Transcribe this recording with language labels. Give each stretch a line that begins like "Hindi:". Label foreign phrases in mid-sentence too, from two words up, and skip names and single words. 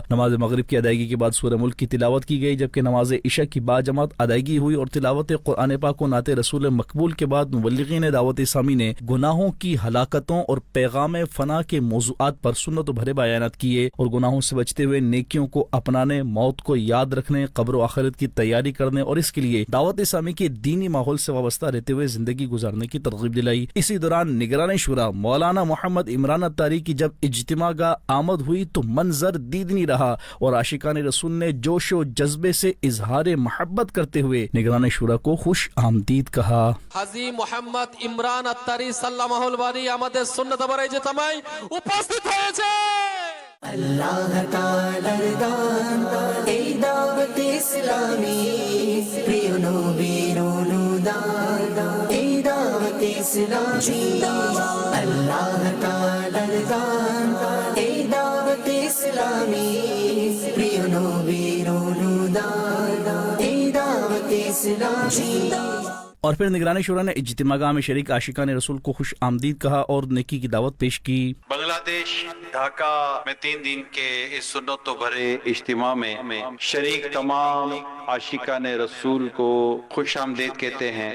Urdu: نماز مغرب کی ادائیگی کے بعد سورہ ملک کی تلاوت کی گئی، جبکہ نماز عشاء کی باجماعت ادائیگی ہوئی، اور تلاوت قرآن پاک و نعت رسول مقبول کے بعد مبلغین دعوت اسلامی نے گناہوں کی ہلاکتوں اور پیغام فنا کے موضوعات پر سنت و بھرے بیانات کیے، اور گناہوں سے بچتے ہوئے نیکیوں کو اپنانے، موت کو یاد رکھنے، قبر و آخرت کی تیاری کرنے اور اس کے لیے دعوت اسلامی کے دینی ماحول سے وابستہ رہتے ہوئے زندگی گزارنے کی ترغیب دلائی۔ اسی دوران نگران شورا مولانا محمد عمران اتاری کی جب اجتماع کا آمد ہوئی تو منظر دیدنی رہا، اور عاشقان رسول نے جوش و جذبے سے اظہار محبت کرتے ہوئے نگران شورا کو خوش آمدید کہا۔
Bangla: হাজী মোহাম্মদ ইমরান আত্তারি
Arabic: سلمه الباري
Bangla: আমাদের সুন্নাত ভরা ইজতেমায় উপস্থিত হয়েছে। আল্লাহ তাআলার দান এই দাওয়াত ইসলামী, প্রিয় নবীর অনুদান এই দাওয়াত ইসলামী। আল্লাহ তাআলার দান এই দাওয়াত ইসলামী, প্রিয় নবীর অনুদান এই দাওয়াত ইসলামী۔
Urdu: اور پھر نگران شورا نے اجتماع میں شریک عاشقان رسول کو خوش آمدید کہا اور نیکی کی دعوت پیش کی۔ بنگلہ دیش ڈھاکہ میں 3 دن کے اس سنت و بھرے اجتماع میں شریک تمام عاشقان رسول کو خوش آمدید کہتے ہیں۔